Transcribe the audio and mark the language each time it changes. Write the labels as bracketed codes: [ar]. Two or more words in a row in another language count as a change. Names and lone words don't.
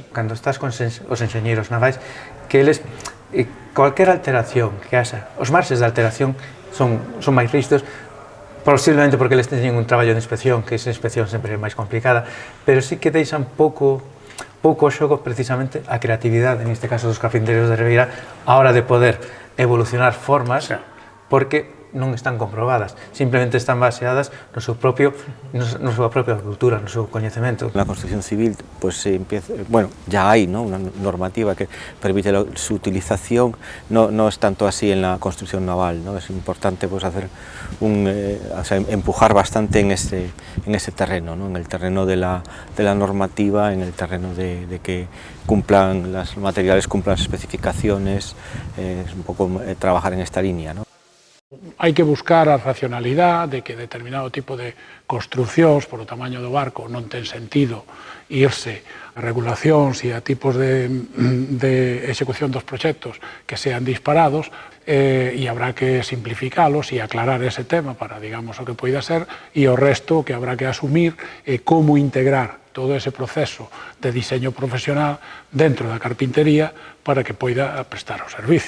[gl] Cando estás con os enxeñeiros navais, que eles, cualquier alteración que haxa, os marxes de alteración son máis rígidos, posiblemente porque eles teñen un traballo de inspección, que esa inspección sempre é máis complicada, pero sí que deixan pouco xogo precisamente a creatividade, neste caso dos carpinteiros de Ribeira, a hora de poder evolucionar formas, porque non están comprobadas, simplemente están baseadas na súa propia cultura, no seu coñecemento. Na construcción civil, [es] pues ya hay, ¿no?, una normativa que permite su utilización, no es tanto así en la construcción naval, ¿no? Es importante pues hacer empujar bastante en ese terreno, ¿no?, en el terreno de la normativa, en el terreno de que los materiales cumplan las especificaciones, es un poco trabajar en esta línea, ¿no? [gl] Hai que buscar a racionalidade de que determinado tipo de construcións por o tamaño do barco non ten sentido irse a regulacións e a tipos de execución dos proxectos que sean disparados, e habrá que simplificalos e aclarar ese tema para, digamos, o que poida ser, e o resto que habrá que asumir como integrar todo ese proceso de diseño profesional dentro da carpintería para que poida prestar o servicio.